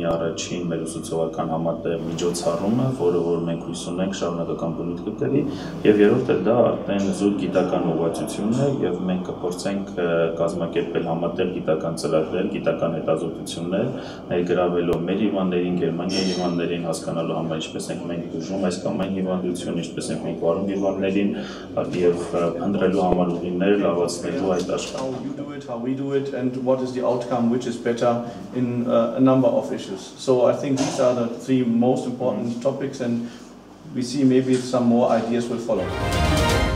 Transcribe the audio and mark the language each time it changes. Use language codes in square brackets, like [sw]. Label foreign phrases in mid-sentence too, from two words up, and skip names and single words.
[hy] առաջին մեր ուսուցողական համատեղ միջոցառումը, որը որ մենք հույս ունենք շարունակական բնույթ կկրի, եւ երրորդը դա արդեն զուտ գիտական ուղղվածությունն է, եւ մենք կփորձենք կազմակերպել համատեղ գիտական ծրագրեր, գիտական հետազոտություններ, ներգրավելով մեր հիվանդներին, Գերմանիայի հիվանդներին հասկանալու համար, ինչպես ենք մենք բուժում այս կամ այն հիվանդություն, ինչպես ենք մենք վարում հիվանդներին եւ ընտրելու համար ուղիներ լավացնելու այդ աշխատանքը. [en] How we do it, and what is the outcome which is better in a number of issues. So I think these are the 3 most important topics, and we see maybe some more ideas will follow.